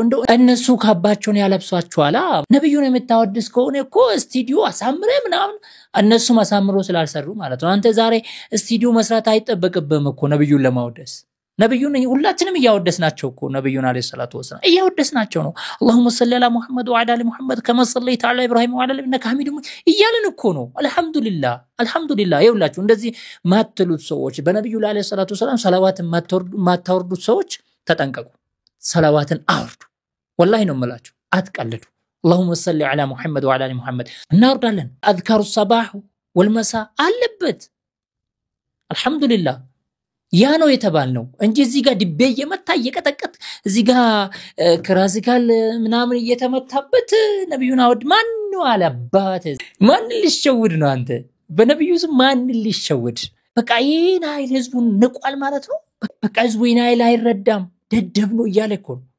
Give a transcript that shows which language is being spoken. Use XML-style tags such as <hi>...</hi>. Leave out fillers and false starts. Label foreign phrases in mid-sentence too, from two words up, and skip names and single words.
<am>እንደው እነሱ ካባቸውን ያለብሷቸዋል ነብዩን የምታወድስ ከሆነ እኮ ስቱዲዮ አሳምረ ምናምን እነሱ ማሳምሮ ስላልሰሩ ማለት ነው አንተ ዛሬ ስቱዲዮ መስራት አይጠበቅብህም እኮ ነብዩን ለማውደስ ነብዩን ሁላችንም ያወደስናቸው እኮ ነብዩን</am> <ar>عليه الصلاة والسلام</ar> <am>ያወደስናቸው ነው</am> <ar>اللهم صل على محمد وعلى ال محمد كما صليت على ابراهيم وعلى ال انك حميد مجيد</ar> <am>ይያልን እኮ ነው አልহামዱሊላህ ይውላችሁ እንደዚህ ማትሉት ሰዎች በነብዩ</am> <ar>عليه الصلاة والسلام</ar> <am>ሰላዋትን ማታወርዱት ሰዎች ተጠንቀቁ ሰላዋትን አውርዱ ወላሂ ነው የምላችሁ አትቀልዱ</am> <ar>اللهم صل على محمد وعلى ال محمد</ar> <am>እናወርዳለን</am> <ar>اذكار الصباح والمساء</ar> <am>አለበት አልহামዱሊላህ ያ ነው የተባልነው እንጂ እዚህ ጋር ድቤ እየመታ እየቀጠቀጥ እዚህ ጋር ክራዚካል ምናምን እየተመታበት ነብዩን አወድ ማን ነው አለባት ማን ሊሸውድ ነው አንተ በነብዩ ስም ማን ሊሸውድ በቃ ይሄን አይል ህዝቡን ንቋል ማለት ነው በቃ ህዝቡ ይሄን አይል አይረዳም ደደብ ነው እያለ እኮ</am>